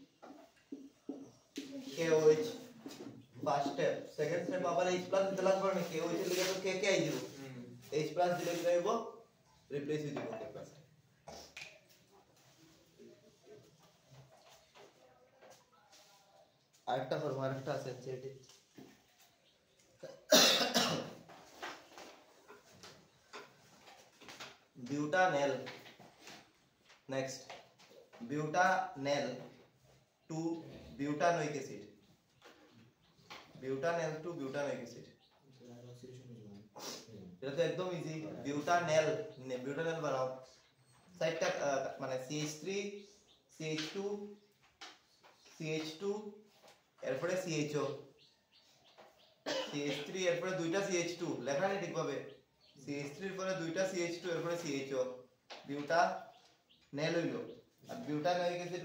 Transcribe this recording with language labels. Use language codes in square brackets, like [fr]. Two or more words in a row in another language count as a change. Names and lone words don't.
[bn] KOH [en] first step second step [bn] আবার H+ দিতে লাগবে না KOH এর লিখে তো কে আই দিব H+ দিলে কি হইব রিপ্লেস হয়ে যাব K+ আরেকটা ফর্ম আরেকটা আছে সেটি [en] butanal next butanal to butanoic acid butanal to butanoic acid [bn] এটা তো একদম ইজি butanal বানাও সাইডটা মানে CH3 CH2 CH2 এরপরে CHO CH3 এরপরে দুইটা CH2 লেখা নেই ঠিকভাবে CH3 এর পরে দুইটা CH2 এর পরে CHO butanal হইলো আর [en] butanolic acid